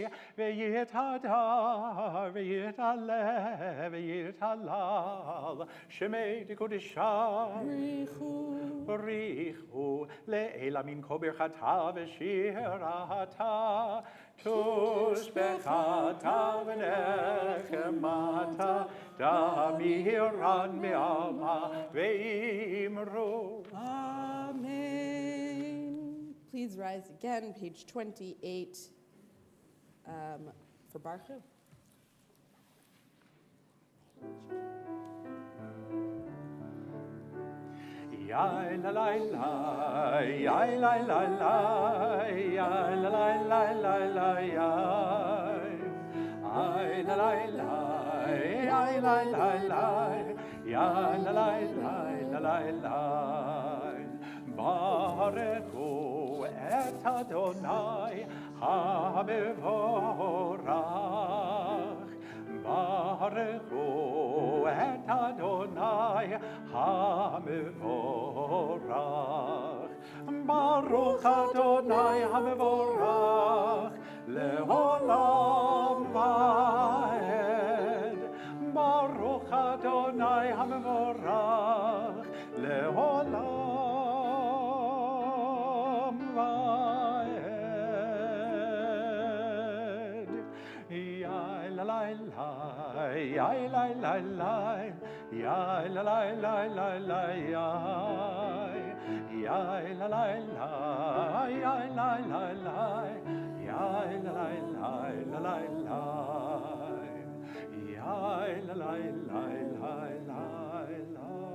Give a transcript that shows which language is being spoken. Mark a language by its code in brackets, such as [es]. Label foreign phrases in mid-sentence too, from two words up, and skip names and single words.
[arc] ויתהדר ויתעלה ויתהלל שמה דקודשא בריך הוא לעלא מן כל ברכתא ושירתא תשבחתא ונחמתא דאמירן בעלמא ואמרו. Amen. [en] Please rise again, page 28, for Baruch. Yai la la la, yai la la la, yai la la la la la, yai. Ay la la la, ay la la la, yai la la la la la. [he] ברכו את אדני המבורך. ברכו את אדני המבורך. ברוך אדני המבורך לעולם ועד. ברוך אדני המבורך לעולם ועד. Yai la la la, yai la la la, yai la la la la la, yai. Yai la la la, yai la la la, yai la la la la la la, yai la la la la la la.